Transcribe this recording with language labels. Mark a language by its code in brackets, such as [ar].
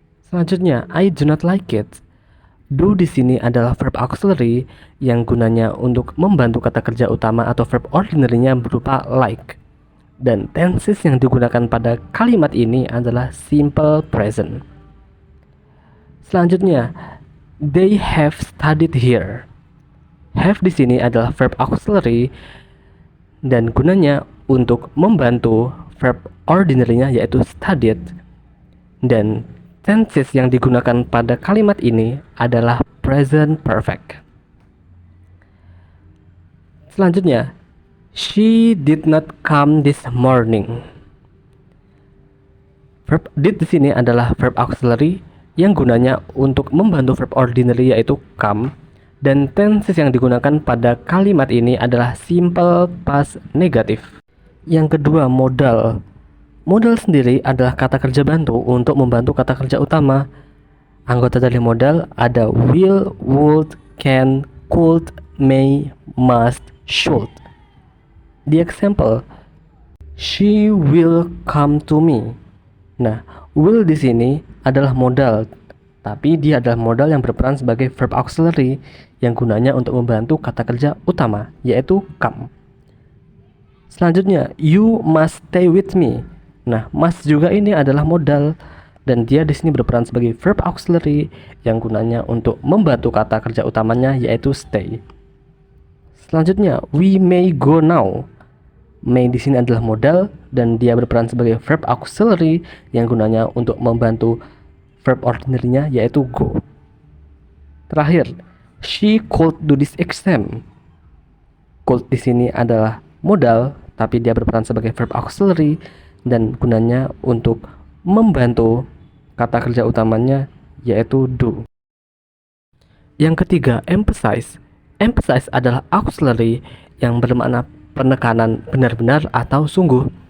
[en] Selanjutnya, I do not like it. [id] Do di sini adalah verb auxiliary yang gunanya untuk membantu kata kerja utama atau verb ordinary-nya berupa like. Dan tenses yang digunakan pada kalimat ini adalah simple present. [en] Selanjutnya, they have studied here. [id] Have di sini adalah verb auxiliary dan gunanya untuk membantu verb ordinary-nya yaitu studied. Dan tenses yang digunakan pada kalimat ini adalah present perfect. [en] Selanjutnya, she did not come this morning. [id] Verb did di sini adalah verb auxiliary yang gunanya untuk membantu verb ordinary yaitu come, dan tenses yang digunakan pada kalimat ini adalah simple past negative. Yang kedua, modal. Modal sendiri adalah kata kerja bantu untuk membantu kata kerja utama. Anggota dari modal ada will, would, can, could, may, must, should. [en] The example, she will come to me. [id] Nah, will di sini adalah modal, tapi dia adalah modal yang berperan sebagai verb auxiliary yang gunanya untuk membantu kata kerja utama, yaitu come. Selanjutnya, [en] you must stay with me. [id] Nah, must juga ini adalah modal dan dia di sini berperan sebagai verb auxiliary yang gunanya untuk membantu kata kerja utamanya yaitu stay. [en] Selanjutnya, we may go now. [id] May di sini adalah modal dan dia berperan sebagai verb auxiliary yang gunanya untuk membantu verb ordinary-nya yaitu go. [en] Terakhir, she could do this exam. [id] Could di sini adalah modal tapi dia berperan sebagai verb auxiliary dan gunanya untuk membantu kata kerja utamanya yaitu do. Yang ketiga, emphasize. Emphasize adalah auxiliary yang bermakna penekanan benar-benar atau sungguh.